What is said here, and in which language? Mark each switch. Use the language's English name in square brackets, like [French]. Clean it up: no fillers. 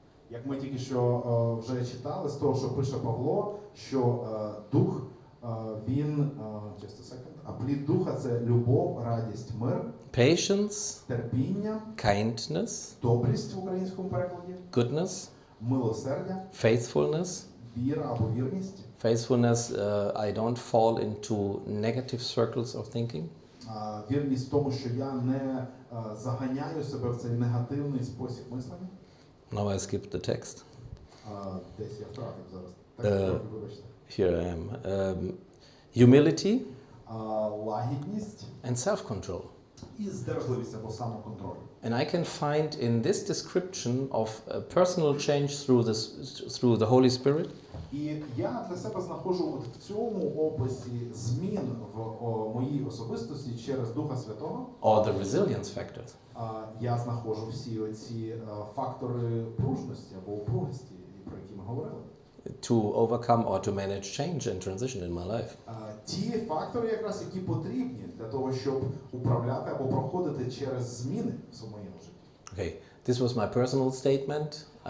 [Ukrainian] Як ми тільки що вже читали з того, що пише Павло, що дух, він, [English] just a second, [Ukrainian] а плід духа – це любов, радість, мир, [English] patience, [Ukrainian] терпіння, [English] kindness, [Ukrainian] добрість в українському перекладі, [English] goodness, [Ukrainian] милосердя, [English] faithfulness. [Ukrainian] віра або вірність. [English] Faithfulness, I don't fall into negative circles of thinking. [Ukrainian] Вірність в тому, що я не заганяю себе в цей негативний спосіб мислення. [English] Now I skipped the text. [Ukrainian] Десь я втратив зараз. Так, трохи вибачте. [English] Here I am. Humility [Ukrainian] Лагідність [English] and self-control. [Ukrainian] і здержливість або самоконтроль. [English] And I can find in this description of a personal change through the Holy Spirit. [Ukrainian] І я для себе знаходжу от в цьому описі змін в моїй особистості через Духа Святого. [English] Or the resilience factors. [Ukrainian] Я знаходжу всі оці фактори пружності або упругості, про які ми говорили. [English] To overcome or to manage change and transition in my life. [Ukrainian] Ті фактори, якраз які потрібні для того, щоб управляти або проходити через зміни в своєму житті. [English] Okay, this was my personal statement.